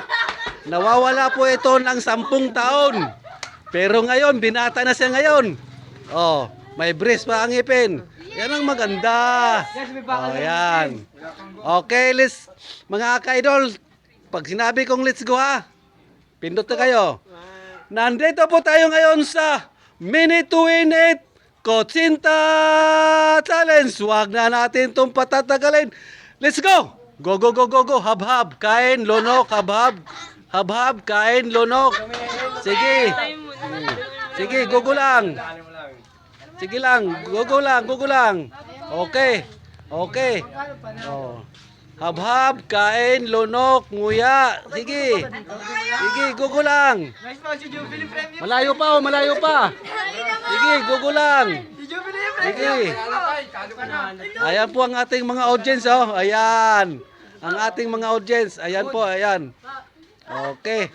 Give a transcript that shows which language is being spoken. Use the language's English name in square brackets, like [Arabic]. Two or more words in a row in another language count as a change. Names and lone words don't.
[Filipino] Nawawala po ito ng 10 taon. Pero ngayon, binata na siya ngayon. May brace pa ang ipin. Yan ang maganda. Yan. Okay, mga ka-idol. Pag sinabi kong [English] let's go [Filipino] ha, pindot na kayo. Nandito po tayo ngayon sa Minute to Win It Kotsinta Challenge. Huwag na natin itong patatagalin. [English] Let's go! Go, go, go, go, go. [Filipino] Hab-hab, kain, lunok, hab-hab. Hab-hab, kain, lunok. Sige. Sige, gugo lang. Sige lang, gugo lang, gugo lang. Okay. Okay. Hab-hab, kain, lunok, nguya. Sige. Sige, gugo lang. Malayo pa, malayo pa. Sige, gugo lang. Sige. Ayan po ang ating mga audience, Ayan. Ang ating mga audience. Ayan po, ayan. Okay.